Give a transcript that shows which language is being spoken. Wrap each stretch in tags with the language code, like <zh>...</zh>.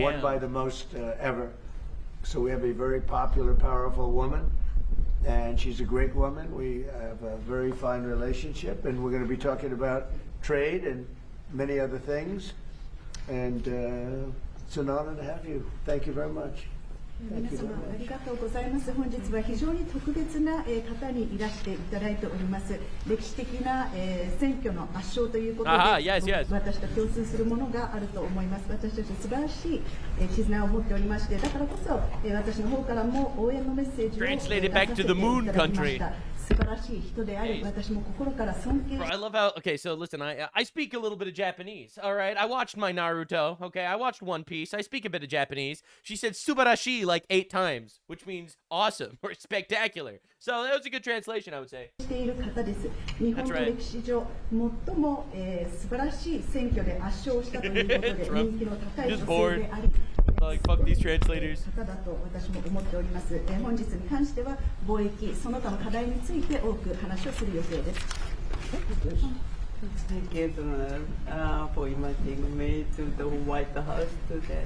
<en>Won by the most ever. So we have a very popular, powerful woman. and she's a great woman. We have a very fine relationship, and we're going to be talking about trade and many other things. And it's an honor to have you. Thank you very much.</en> <ja>皆様ありがとうございます。本日は非常に特別な方にいらしていただいております。歴史的な選挙の圧勝ということで、私と共通するものがあると思います。私たち素晴らしい絆を持っておりまして、だからこそ私の方からも応援のメッセージを出させていただきました。素晴らしい人であり、私も心から尊敬。</ja> <en>I love how. Okay, so listen, I speak a little bit of Japanese. All right, I watched my Naruto. Okay, I watched One Piece. I speak a bit of Japanese. She said "subarashi" like 8 times, which means awesome or spectacular. So that was a good translation, I would say.</en> <ja>している方です。日本の歴史上最も素晴らしい選挙で圧勝したということで人気の高い女性であり。</ja> <en>Like, fuck these translators.</en> <ja>方だと私も思っております。本日に関しては貿易その他の課題について多く話をする予定です。</ja> <en>Thank you for inviting me to the White House today.</en>